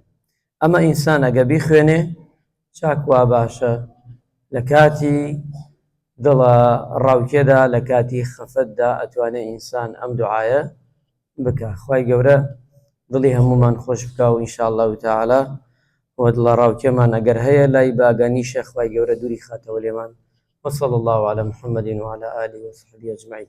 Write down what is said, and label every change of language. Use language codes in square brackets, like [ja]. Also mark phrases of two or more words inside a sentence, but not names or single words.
[ckb] ئەمە ئینسان ئەگە بیخوێنێ چاک وا باشە لە کاتی دڵە ڕاوکێدا، لە کاتی خەفەتدا ئەتوانێ ئینسان ئەم دوعایە بکە. خوای گەورە دڵی هەموومان خۆش بکە و [ar] ئینشاءالله تەعالا [ckb] وە دڵە ڕاوکێمان ئەگەر هەیە لای باگانیشە خوای گەورە دووری خاتەوە لێمان. [ar] وصلى الله على محمد وعلى آله وصحبه أجمعين.